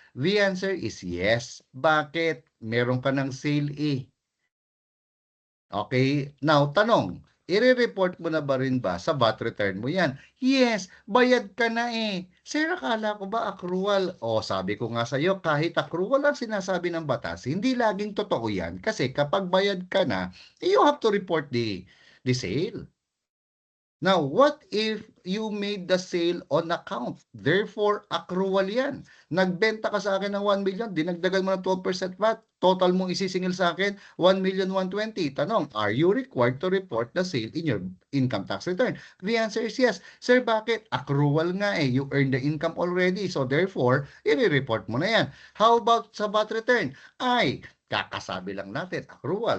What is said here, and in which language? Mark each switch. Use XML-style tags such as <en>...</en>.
<en>The answer is yes.</en> <tl>Bakit? Meron ka ng</tl> <en>sale Okay?</en> <tl>Now, tanong, i-report mo na ba rin ba sa VAT return mo yan? Yes, bayad ka na Sir, akala ko ba accrual? Sabi ko nga sa iyo, kahit accrual ang sinasabi ng batas, hindi laging totoo yan. Kasi kapag bayad ka na,</tl> <en>you have to report the sale. Now, what if you made the sale on account? Therefore, accrual yan.</en> <tl>Nagbenta ka sa akin ng 1 million, dinagdagan mo ng 12% VAT. Total mong isisingil sa akin, 1,120,000.</tl> <en>Tanong, are you required to report the sale in your income tax return? The answer is yes. Sir, bakit? Accrual nga You earned the income already. So, therefore,</en> <tl>i-report mo na yan.</tl> <en>How about sa VAT return?</en> <tl>Kakasabi lang natin, accrual.</tl>